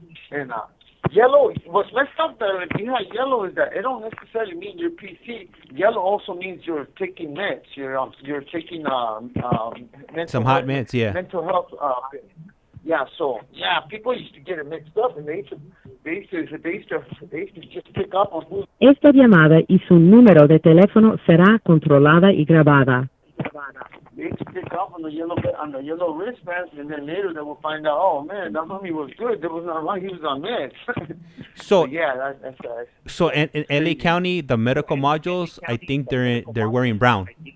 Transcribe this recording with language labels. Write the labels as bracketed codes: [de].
[en] And yellow, what's messed up there, if you have yellow, is that it don't necessarily mean you're PC. Yellow also means you're taking meds. You're taking mental Some hot health, meds, yeah. mental health. So people used to get it mixed up, and they used to just pick up on who. [es] Esta llamada y su número de teléfono será controlada y grabada. [en] They used to pick up on the yellow wristbands, and then later they will find out, oh man, that homie was good. There was not wrong. He was on meds. So yeah, that's So in LA County, the medical modules, I think they're wearing brown.